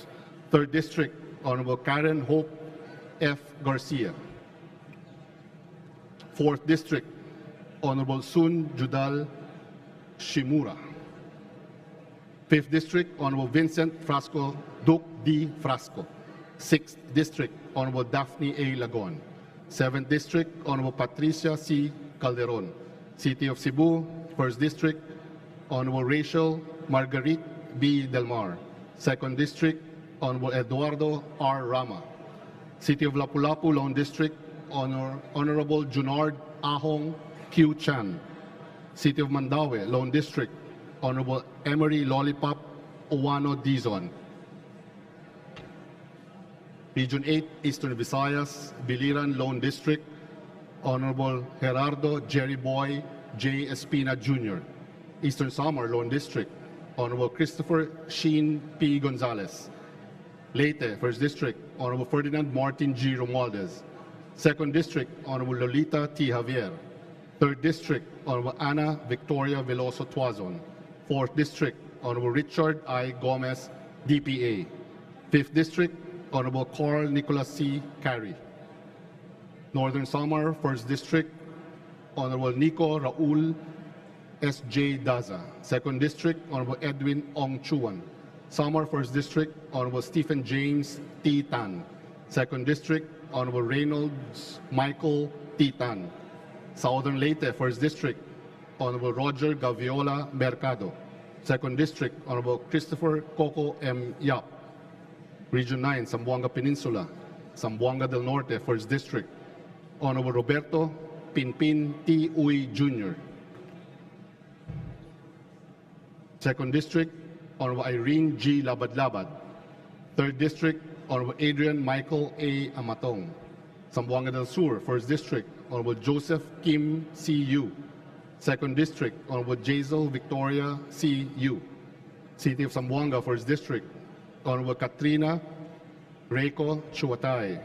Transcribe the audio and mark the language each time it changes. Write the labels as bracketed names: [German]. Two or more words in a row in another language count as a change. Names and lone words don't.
[English] 3rd District, Honorable Karen Hope F. Garcia. 4th District, Honorable Sun Judal Shimura. 5th District, Honorable Vincent Frasco Duke D. Frasco. 6th District, Honorable Daphne A. Lagon. 7th District, Honorable Patricia C. Calderon. City of Cebu, 1st District, Honorable Rachel Marguerite B. Delmar. 2nd District, Honorable Eduardo R. Rama. City of Lapu-Lapu, Lone District, Honorable Junard Ahong Q. Chan. City of Mandaue, Lone District, Honorable Emery Lollipop Owano Dizon. Region 8, Eastern Visayas, Biliran, Lone District, Honorable Gerardo Jerry Boy J. Espina Jr. Eastern Samar, Lone District, Honorable Christopher Sheen P. Gonzalez. Leyte, 1st District, Honorable Ferdinand Martin G. Romualdez. 2nd District, Honorable Lolita T. Javier. 3rd District, Honorable Ana Victoria Veloso Tuazon. 4th District, Honorable Richard I. Gomez, DPA. 5th District, Honorable Carl Nicholas C. Carey. Northern Samar, 1st District, Honorable Nico Raul S.J. Daza. 2nd District, Honorable Edwin Ong Chuan. Samar, 1st District, Honorable Stephen James T. Tan. 2nd District, Honorable Reynolds Michael T. Tan. Southern Leyte, 1st District, Honorable Roger Gaviola Mercado. 2nd District, Honorable Christopher Coco M. Yap. Region 9, Zamboanga Peninsula, Zamboanga del Norte, 1st District, Honorable Roberto Pinpin T. Uy Jr. 2nd District, Honorable Irene G. Labad-Labad. 3rd District, Honorable Adrian Michael A. Amatong. Zamboanga del Sur, 1st District, Honorable Joseph Kim C.U. 2nd District, Honorable Jazel Victoria C.U. City of Zamboanga, 1st District, Honorable Katrina Reiko Chuatay.